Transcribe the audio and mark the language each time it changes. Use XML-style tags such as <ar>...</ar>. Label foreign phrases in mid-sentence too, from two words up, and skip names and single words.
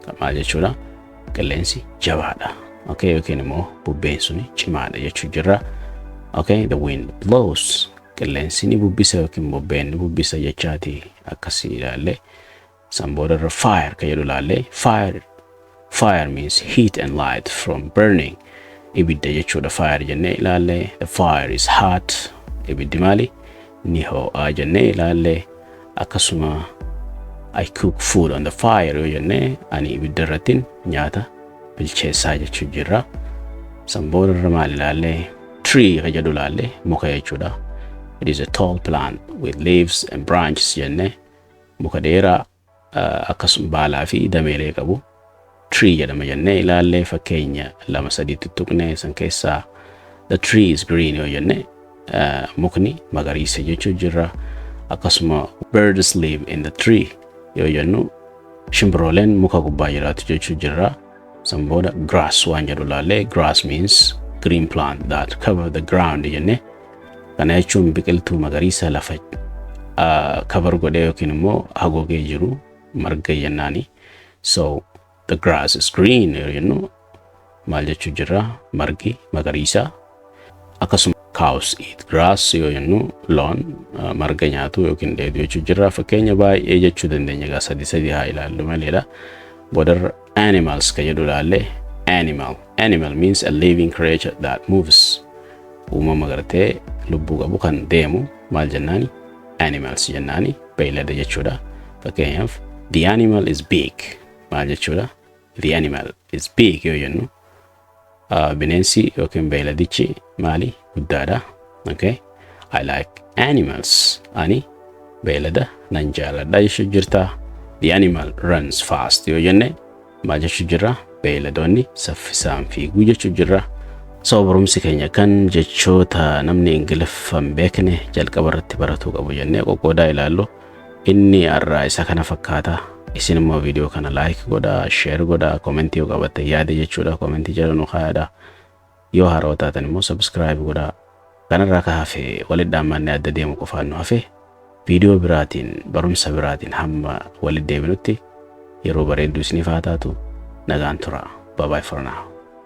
<om>Maal jechuudha? Qilleensi jabaadha. Okay, yookiin immoo bubbeen suni cimaadha jechuu jirra.</om> <en>Okay, the wind blows.</en> <om>Qilleensi ni bubbisa yookiin bubbeen ni bubbisa jechaati akkasii ilaalle. San boodarra fire ka jedhu ilaalle.</om> <en>Fire means heat and light from burning.</en> <om>Ibidda jechuudha fire jennee ilaalle.</om> <en>The fire is hot.</en> <om>Ibiddi maali? Ni ho'aa jennee ilaalle. Akkasuma</om> <en>I cook food on the fire</en> <om>yoo jennee ani ibidda irrattiin nyaata bilcheessaa jechuu jirra. San boodarra maal ilaalle? Tree ka jedhu ilaalle muka jechuudha.</om> <en>It is a tall plant with leaves and branches</en> <om>jennee muka dheeraa akkasuma baalaa fi dameelee qabu tree jedhama jennee ilaalle. Fakkeenya 2-3 tuttuqnee san keessaa</om> <en>the tree is green</en> <om>yoo jennee mukni magariisa jechuu jirra. Akkasuma</om> <en>birds live in the tree</en> <om>yoo jennu shimbirooleen muka gubbaa jiraatu jechuu jirra. San booda grass waan jedhu ilaalle.</om> <en>Grass means green plant that cover the ground</en> <om>jennee kana jechuun biqiltuu magariisa lafa cover godhee yookiin immoo haguugee jiru marga jennaani.</om> <en>So the grass is green</en> <om>yoo jennu maal jechuu jirra? Margi magariisa. Akkasuma</om> <en>cows eat grass</en> <om>yoo jennu loon marga nyaatu yookiin dheedu jechuu jirra. Fakkeenya baay'ee jechuu dandeenya gaa sadii haa ilaallu maleedha. Boodarra animals ka jedhu ilaalle.</om> <en>Animal means a living creature that moves.</en> <om>Uumama gartee lubbuu qabu kan deemu maal jennaani? Animals jennaani. Beeylada jechuudha.</om> <en>Fakkeenyaaf the animal is big.</en> <om>Maal jechuudha?</om> <en>The animal is big</en> <om>yoo jennu bineensi yookiin beeyladichi maali? Guddaadha.</om> <en>Okay? I like animals.</en> <om>Ani beeylada nan jaaladha jechuu jirta.</om> <en>The animal runs fast</en> <om>yoo jenne maal jechuu jirra? Beeyladoonni saffisaan fiiguu jechuu jirra. So barumsi keenya kan jechoota namni Ingiliffaan beekne jalqaba irratti baratuu qabu jennee qoqqoodaa ilaallu. Inni irraa isa kana fakkaata. Isin immoo viidiyoo kana like godhaa, share godhaa, comment yoo qabatte yaada jechuudha. Comment jala nu kaa'adhaa. Yoo haaraa taatan immoo subscribe godhaa. Kanarraa ka hafe walitti dhaammannee adda deemu qofaan nu hafe viidiyoo biraatiin barumsa biraatiin hamma walitti deebinutti yeroo bareedduu isiniif haa taatu. Nagaan tura.</om> <en>Bye bye for now.</en>